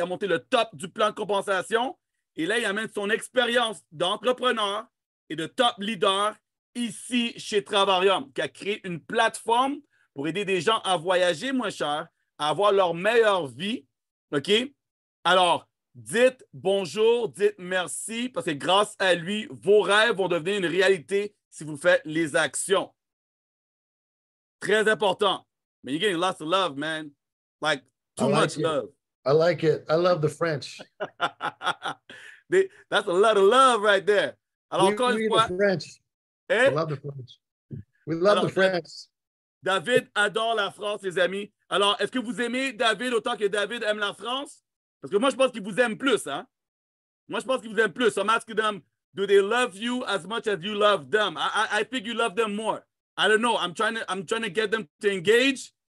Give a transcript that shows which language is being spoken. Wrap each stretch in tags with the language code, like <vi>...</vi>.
<fr>Il a monté le top du plan de compensation. Et là, il amène son expérience d'entrepreneur et de top leader ici chez Travarium, qui a créé une plateforme pour aider des gens à voyager moins cher, à avoir leur meilleure vie. OK? Alors, dites bonjour, dites merci, parce que grâce à lui, vos rêves vont devenir une réalité si vous faites les actions. Très important.</fr> <en>Man, you're getting lots of love, man. Like, too much love. I like it. I love the French. That's a lot of love right there.</en> <fr>Alors, encore une fois.</fr> <en>The French. Eh? We love the French. We love the French.</en> <fr>David adore la France, les amis. Alors, est-ce que vous aimez David autant que David aime la France? Parce que moi, je pense qu'il vous aime plus, hein? Moi, je pense qu'il vous aime plus.</fr> <en>I'm asking them, do they love you as much as you love them? I think you love them more. I don't know. I'm trying to get them to engage.</en>